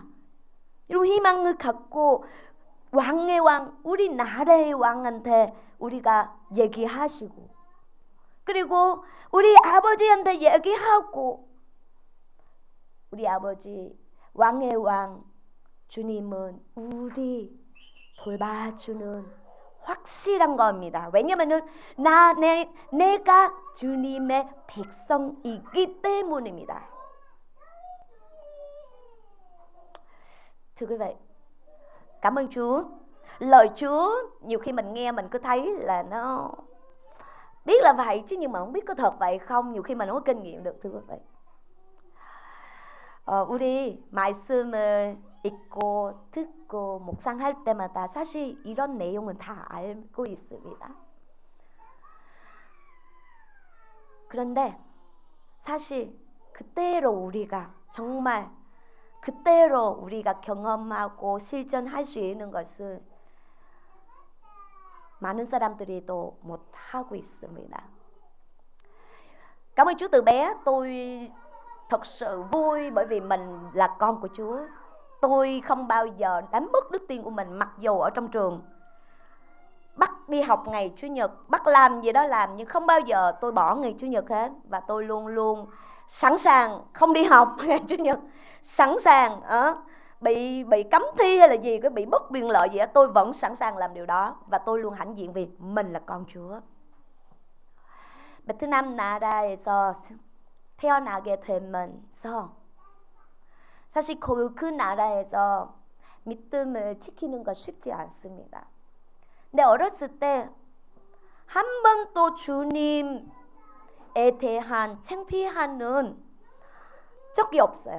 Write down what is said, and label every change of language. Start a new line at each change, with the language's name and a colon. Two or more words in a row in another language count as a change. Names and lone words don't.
Korean: 이런 희망을 갖고 왕의 왕, 우리 나라의 왕한테 우리가 얘기하시고, 그리고 우리 아버지한테 얘기하고, 우리 아버지 왕의 왕 주님은 우리 돌봐주는 확실한 겁니다. 왜냐면은 내가 주님의 백성이기 때문입니다.
Vietnamese: Thưa quý vị, cảm ơn Chúa. Lời Chúa nhiều khi mình nghe mình cứ thấy là nó biết là vậy chứ, nhưng mà không biết có thật vậy không. nhiều khi mình không có kinh nghiệm được, thưa quý vị.
Korean: 우리 말씀을 읽고 듣고 묵상할 때마다 사실 이런 내용은 다 알고 있습니다. 그런데 사실 그때로 우리가 정말 그때로 우리가 경험하고 실천할 수 있는 것을 많은 사람들이 또 못하고 있습니다.
Vietnamese: Cảm ơn Chúa từ bé tôi thật sự vui bởi vì mình là con của Chúa. Tôi không bao giờ đánh mất đức tin của mình mặc dù ở trong trường bắt đi học ngày Chủ nhật, bắt làm gì đó làm, nhưng không bao giờ tôi bỏ ngày Chủ nhật hết. Và tôi luôn luôn sẵn sàng không đi học ngày Chủ nhật, sẵn sàng bị cấm thi hay là gì, bị mất quyền lợi gì đó, tôi vẫn sẵn sàng làm điều đó. Và tôi luôn hãnh diện vì mình là con Chúa.
Korean: 베트남 나라에서 태어나게 되면서 사실 그 나라에서 믿음을 지키는 건 쉽지 않습니다. 근데 어렸을 때 한 번도 주님에 대한 창피하는 적이 없어요.